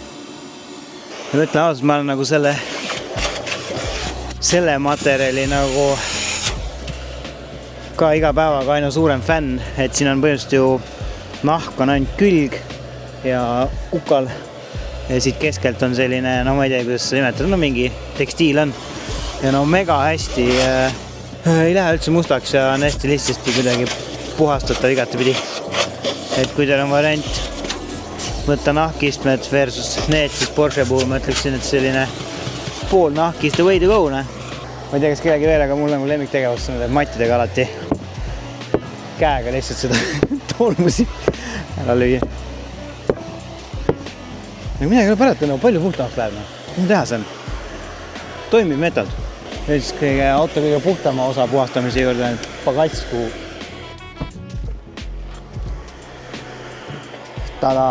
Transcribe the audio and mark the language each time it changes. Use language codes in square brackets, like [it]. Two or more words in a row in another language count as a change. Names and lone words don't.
[et] Ja mõtlen ausalt, ma olen nagu selle materjali nagu ka iga päevaga aina suurem fänn, et siin on põhimõtteliselt ju nahk on ainult külg ja kukal ja siit keskelt on selline, no ma ei tea, kuidas seda nimetada, no mingi tekstiil on ja no mega hästi ei lähe üldse mustaks ja on hästi lihtsasti kuidagi puhastatav igatepidi. Et kui teil on variant võtta nahkistmed versus need, siis Porsche puhul ma ütleksin, et selline pool nahkiste [en] way to go, [et] ne? Ma ei tea, kas kellegi veel, aga mul on lemmiktegevus mattidega alati käega lihtsalt seda tolmusi ära lüüa. Ja midagi ei ole parata, no palju puhtamaks läheb. Mis teha see on? Toimib meetod. Üldse kõige auto kõige puhtama osa puhastamise juurde on pagats, kuhu tada.